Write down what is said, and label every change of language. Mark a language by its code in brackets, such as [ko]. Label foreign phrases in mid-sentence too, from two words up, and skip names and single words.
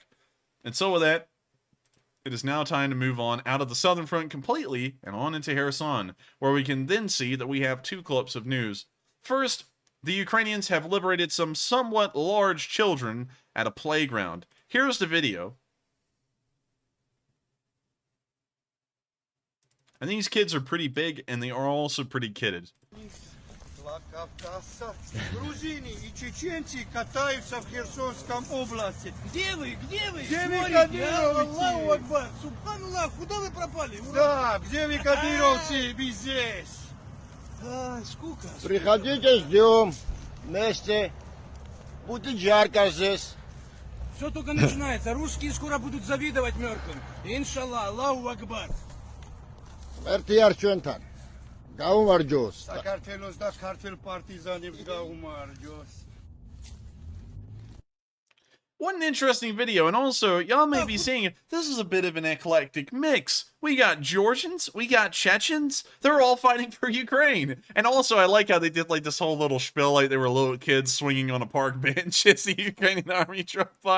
[en] And so with that, it is now time to move on out of the southern front completely and on into Kherson, where we can then see that we have two clips of news. First, the Ukrainians have liberated some somewhat large children at a playground. Here's the video. And these kids are pretty big, and they are also pretty kidded. [ru] Грузины и чеченцы катаются в Херсонском области. Где вы? Где вы? Где вы, кадыровцы? [ar] الله أكبر! [ru] Субханаллах, куда вы пропали? Да, где вы, кадыровцы? Мы здесь. Сколько? Приходите, ждем. Вместе. Будет жарко здесь. Все только начинается. Русские скоро будут завидовать мертвым. [ar] إن شاء الله، الله أكبر. Эртияр чөнтан. [ka] Გაუმარჯოს. საქართველოს და ქართულ პარტიზანებს გაუმარჯოს. [en] What an interesting video, and also, y'all may be seeing, this is a bit of an eclectic mix. We got Georgians, we got Chechens, they're all fighting for Ukraine. And also, I like how they did like this whole little spiel, like they were little kids swinging on a park bench as the Ukrainian army drove by.